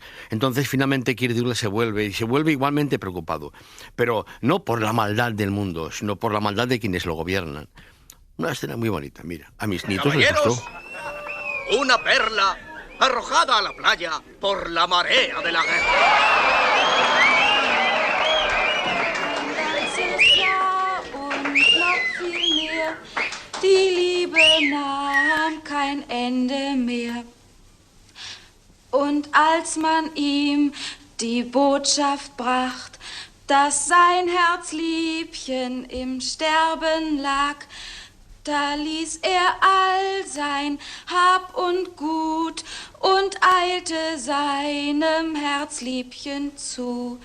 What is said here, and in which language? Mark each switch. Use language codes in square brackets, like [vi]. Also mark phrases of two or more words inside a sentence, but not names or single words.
[es] Entonces finalmente Kirk Douglas se vuelve igualmente preocupado. Pero no por la maldad del mundo, sino por la maldad de quienes lo gobiernan. Una escena muy bonita, mira. A mis nietos les gustó. Una perla arrojada a la playa por la marea de la guerra. [de] Die Liebe nahm kein Ende mehr. Und als man ihm die Botschaft bracht, dass sein Herzliebchen im Sterben lag, da ließ er all sein Hab und Gut und eilte seinem Herzliebchen zu.